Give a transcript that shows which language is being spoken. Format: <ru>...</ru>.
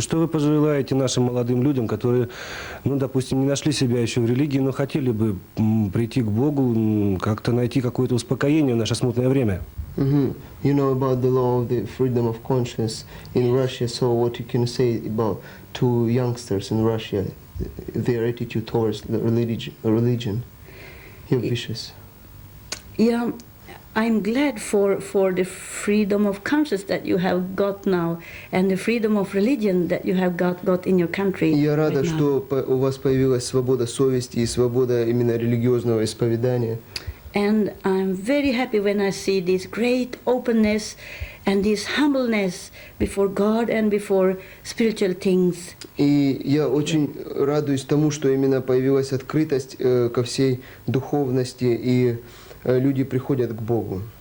<ru>Что вы пожелаете нашим молодым людям, которые, ну, допустим, не нашли себя еще в религии, но хотели бы прийти к Богу, как-то найти какое-то успокоение в наше смутное время?</ru> <en>You know about the law of the freedom of conscience in Russia, so what you can say about two youngsters in Russia, their attitude towards the religion, your wishes? Yeah, I'm glad for the freedom of conscience that you have got now, and the freedom of religion that you have got in your country.</en> <ru>Я рада,</ru> <en>right now.</en> <ru>что у вас появилась свобода совести и свобода именно религиозного исповедания.</ru> <en>And I'm very happy when I see this great openness and this humbleness before God and before spiritual things.</en> <ru>И я очень радуюсь тому, что именно появилась открытость ко всей духовности, и люди приходят к Богу.</ru>